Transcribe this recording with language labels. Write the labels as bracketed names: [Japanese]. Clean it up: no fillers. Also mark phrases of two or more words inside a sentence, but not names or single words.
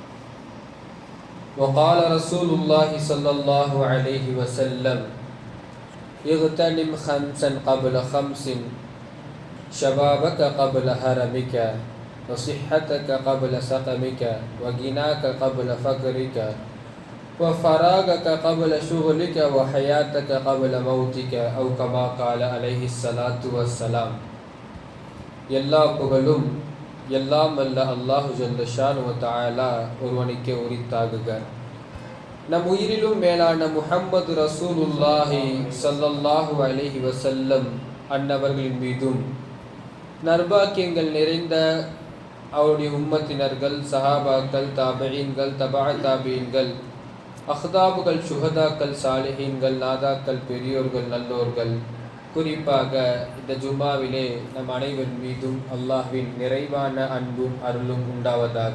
[Arabic] وقال رسول الله صلى الله عليه وسلم: اغتنم خمسا قبل خمس، شبابك قبل هرمك، وصحتك قبل سقمك، وغناك قبل فقرك، وفراغك قبل شغلك، وحياتك قبل موتك، أو كما قال عليه الصلاة والسلام. [Tamil] எல்லா புகழும் எல்லாம் அல்ல அல்லாஹு [Arabic] جل شأنه وتعالى [Tamil] ஒருவனுக்கே உரித்தாகுக. நம் உயிரிலும் மேலான [Arabic] محمد رسول الله صلى الله عليه وسلم [Tamil] அன்னவர்களின் மீதும், நற்பாக்கியங்கள் நிறைந்த அவருடைய உம்மத்தினர்கள், சஹாபாக்கள், தாபிஈன்கள், தபா தாபிஈன்கள், அஹ்தாபுகள், சுஹதாக்கள், சாலிஹீன்கள், நாதாக்கள், பெரியோர்கள், நல்லோர்கள், குறிப்பாக இந்த ஜும்மாவிலே நம் அனைவர் மீதும் அல்லாஹ்வின் நிறைவான அன்பும் அருளும் உண்டாவதாக.